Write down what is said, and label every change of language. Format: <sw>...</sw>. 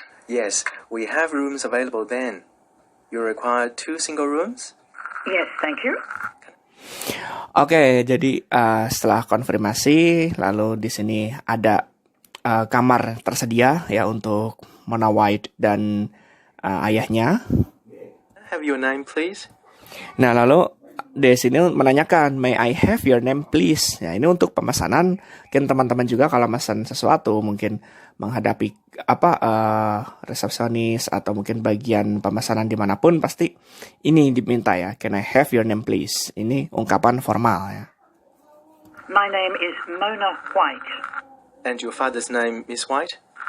<en>Yes, we have rooms available then. You require 2 single rooms? Yes, thank you.</en> <id>Oke, jadi setelah konfirmasi, lalu di sini ada kamar tersedia ya untuk Mona White dan ayahnya.</id> <en>Have your name, please?</en> <id>Nah, lalu di sini menanyakan,</id> <en>may I have your name, please?</en> <id>Ya, ini untuk pemesanan. Mungkin teman-teman juga kalau pesan sesuatu, mungkin menghadapi resepsionis atau mungkin bagian pemesanan dimanapun, pasti ini diminta ya.</id> <en>Can I have your name, please?</en> <id>Ini ungkapan formal ya.</id> <en>My name is Mona White. And your father's name, Miss White?</en>